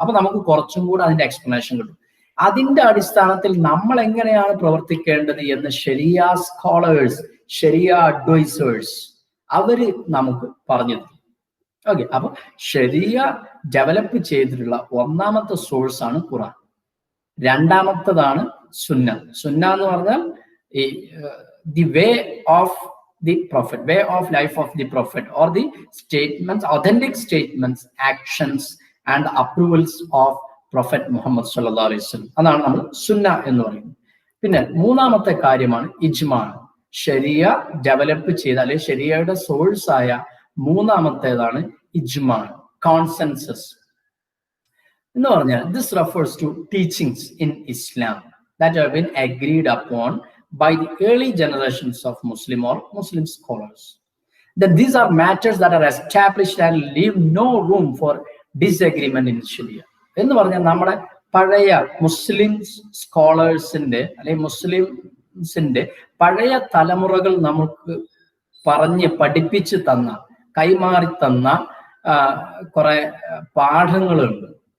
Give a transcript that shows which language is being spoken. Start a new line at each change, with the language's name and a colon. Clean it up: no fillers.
Malayalam: അപ്പൊ നമുക്ക് കുറച്ചും കൂടെ അതിന്റെ എക്സ്പ്ലനേഷൻ കിട്ടും. അതിന്റെ അടിസ്ഥാനത്തിൽ നമ്മൾ എങ്ങനെയാണ് പ്രവർത്തിക്കേണ്ടത് എന്ന് ശരിയ സ്കോളേഴ്സ്, ശരിയ അഡ്വൈസേഴ്സ് അവര് നമുക്ക് പറഞ്ഞു തരും. ഓക്കെ, അപ്പൊ ശരിയ ഡെവലപ്പ് ചെയ്തിട്ടുള്ള ഒന്നാമത്തെ സോഴ്സ് ആണ് ഖുർആൻ. രണ്ടാമത്തതാണ് സുന്ന. സുന്ന എന്ന് പറഞ്ഞാൽ ഈ
English: The way of the prophet, way of life of the prophet, or the statements, authentic statements, actions and approvals of Prophet Muhammad sallallahu alaihi wasallam.
Malayalam: അതാണ് നമ്മൾ സുന്ന എന്ന് പറയുന്നത്. പിന്നെ മൂന്നാമത്തെ കാര്യമാണ് ഇജ്മാ. ശരിയ ഡെവലപ്പ് ചെയ്ത അല്ലെങ്കിൽ ശരിയയുടെ സോഴ്സ് ആയ മൂന്നാമത്തേതാണ് ഇജ്മാ, കോൺസെൻസസ് എന്ന് പറഞ്ഞാൽ
English: This refers to teachings in Islam that have been agreed upon by the early generations of Muslim scholars. That these are matters that are established and leave no room for disagreement in Sharia.
Malayalam: എന്ന് പറഞ്ഞാൽ നമ്മുടെ പഴയ മുസ്ലിം സ്കോളേഴ്സിന്റെ അല്ലെങ്കിൽ മുസ്ലിംസിന്റെ പഴയ തലമുറകൾ നമുക്ക് പറഞ്ഞ് പഠിപ്പിച്ച് തന്ന, കൈമാറി തന്ന കുറെ പാഠങ്ങളുണ്ട്.